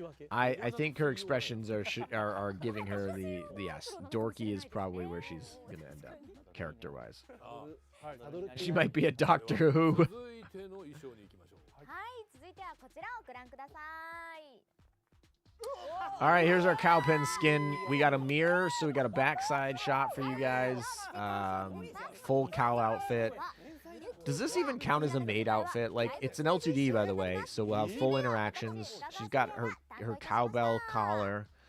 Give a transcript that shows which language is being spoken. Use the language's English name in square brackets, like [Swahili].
[English] I think her expressions are giving her the yes. Dorky is probably where she's gonna end up character-wise. She might be a Doctor Who. [Japanese] 続いての衣装に行きましょう。はい、続いてはこちらをご覧ください。 [English] All right, here's our cowpen skin. We got a mirror, so we got a backside shot for you guys. Full cow outfit. Does this even count as a maid outfit? Like, it's an L2D, by the way, so we'll have full interactions. She's got her cowbell collar.